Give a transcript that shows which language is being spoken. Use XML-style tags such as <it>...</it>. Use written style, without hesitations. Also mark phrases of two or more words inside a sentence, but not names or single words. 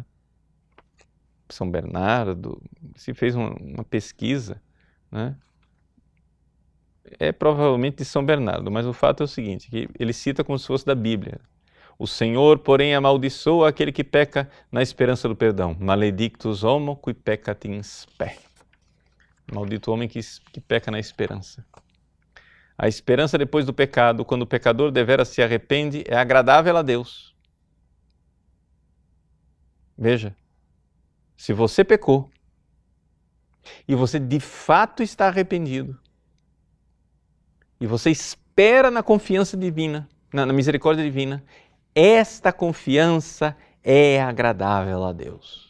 <pt>São Bernardo, se fez uma pesquisa, né? É provavelmente de São Bernardo, mas o fato é o seguinte, que ele cita como se fosse da Bíblia. O Senhor, porém, amaldiçoa aquele que peca na esperança do perdão.</pt> <la>Maledictus homo qui peccat in spe.</la> <pt>Maldito homem que peca na esperança. A esperança depois do pecado, quando o pecador deveras se arrepende, é agradável a Deus. Veja, se você pecou e você de fato está arrependido, e você espera na confiança divina, na misericórdia divina, esta confiança é agradável a Deus.</pt>